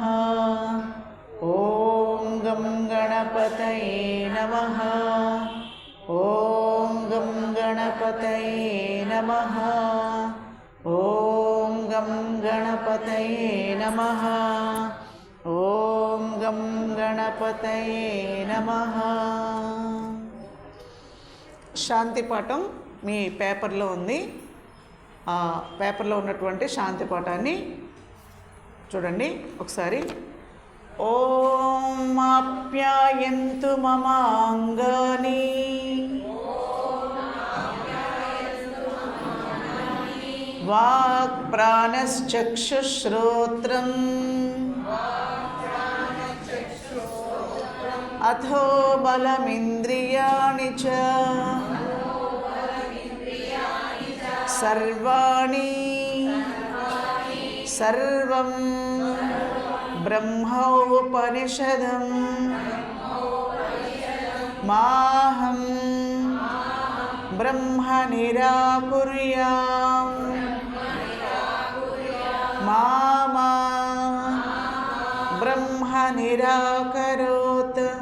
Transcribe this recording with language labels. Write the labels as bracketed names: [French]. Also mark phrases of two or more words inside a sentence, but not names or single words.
[Sanskrit] ॐ गं गणपतये नमः। ॐ गं गणपतये नमः। ॐ गं गणपतये नमः। ॐ गं गणपतये नमः। [Telugu] శాంతి పాఠం మీ పేపర్లో ఉంది. ఆ పేపర్లో ఉన్నటువంటి శాంతి పాఠాన్ని చూడండి ఒకసారి. [Sanskrit] ఓం ఆప్యాయంతు మమాంగాని వాక్ ప్రాణశ్చక్షుశ్రోత్రం अथो बलमिन्द्रियाणि च सर्वाणि सर्वं ब्रह्मोपनिषदम् माहं ब्रह्म निराकुर्याम् मामा ब्रह्म निराकरोत्